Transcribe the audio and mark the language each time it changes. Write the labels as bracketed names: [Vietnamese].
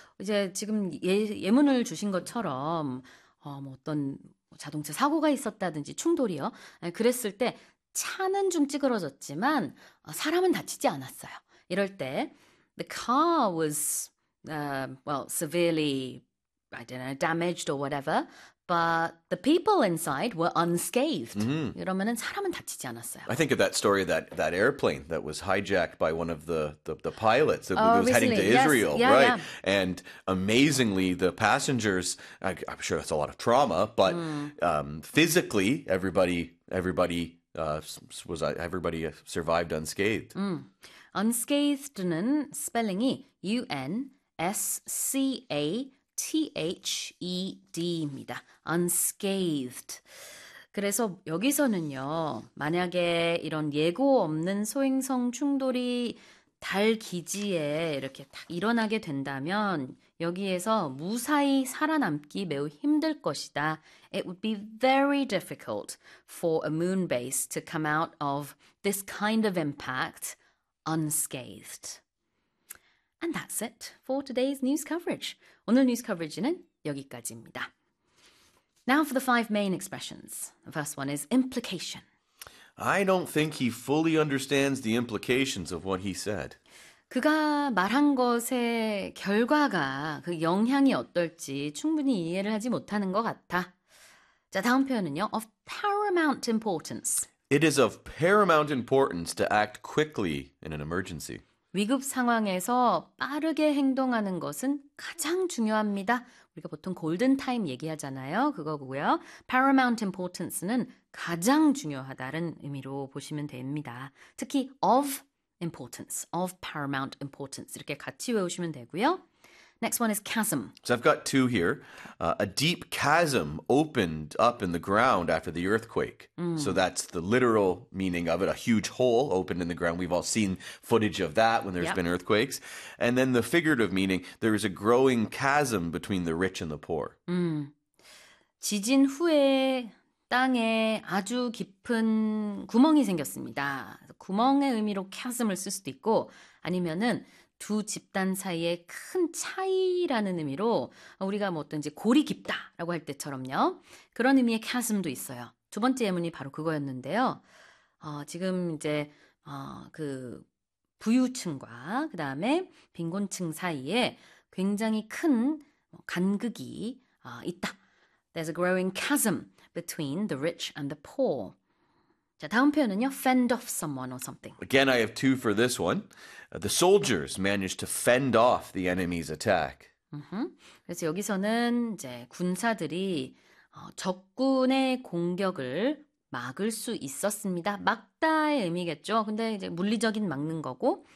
[Korean] 이제 지금 예문을 주신 것처럼 어떤 자동차 사고가 있었다든지 충돌이요. 그랬을 때 차는 좀 찌그러졌지만 사람은 다치지 않았어요. 이럴 때 [English] the car was severely, I don't know, damaged or whatever. But the people inside were unscathed. [Korean] 이러면은 사람은 다치지 않았어요. [English] I think of that story that airplane that was hijacked by one of the pilots that Oh, was heading to recently. Yes. Israel, right? And amazingly, the passengers, I'm sure that's a lot of trauma, but physically, everybody survived unscathed. [Korean] Unscathed는 spelling이 UNSCA THED입니다. [English] Unscathed. [Korean] 그래서 여기서는요, 만약에 이런 예고 없는 소행성 충돌이 달 기지에 이렇게 딱 일어나게 된다면 여기에서 무사히 살아남기 매우 힘들 것이다. [English] It would be very difficult for a moon base to come out of this kind of impact unscathed. And that's it for today's news coverage. [Korean] 오늘 뉴스 커버지는 여기까지입니다. [English] Now for the five main expressions. The first one is implication. I don't think he fully understands the implications of what he said. [Korean] 그가 말한 것의 결과가 그 영향이 어떨지 충분히 이해를 하지 못하는 것 같아. 자, 다음 표현은요. [English] Of paramount importance. It is of paramount importance to act quickly in an emergency. [Korean] 위급 상황에서 빠르게 행동하는 것은 가장 중요합니다. 우리가 보통 골든 타임 얘기하잖아요. 그거고요. Paramount importance는 가장 중요하다는 의미로 보시면 됩니다. 특히 of importance, of paramount importance 이렇게 같이 외우시면 되고요. [English] Next one is chasm. So I've got two here. A deep chasm opened up in the ground after the earthquake. So that's the literal meaning of it. A huge hole opened in the ground. We've all seen footage of that when there's been earthquakes. And then the figurative meaning, there is a growing chasm between the rich and the poor. [Korean] 지진 후에 땅에 아주 깊은 구멍이 생겼습니다. 구멍의 의미로 chasm을 쓸 수도 있고 아니면은 두 집단 사이의 큰 차이라는 의미로 우리가 뭐 어떤지 골이 깊다라고 할 때처럼요. 그런 의미의 chasm도 있어요. 두 번째 예문이 바로 그거였는데요. 지금 이제 그 부유층과 그다음에 빈곤층 사이에 굉장히 큰 간극이 있다. [English] There's a growing chasm between the rich and the poor. [Korean] 자, 다음 표현은요. [English] Fend off someone or something. Again, I have two for this one. The soldiers managed to fend off the enemy's attack. [Korean] 그래서 여기서는 이제 군사들이 적군의 공격을 막을 수 있었습니다. 막다의 의미겠죠. 근데 이제 물리적인 막는 거고.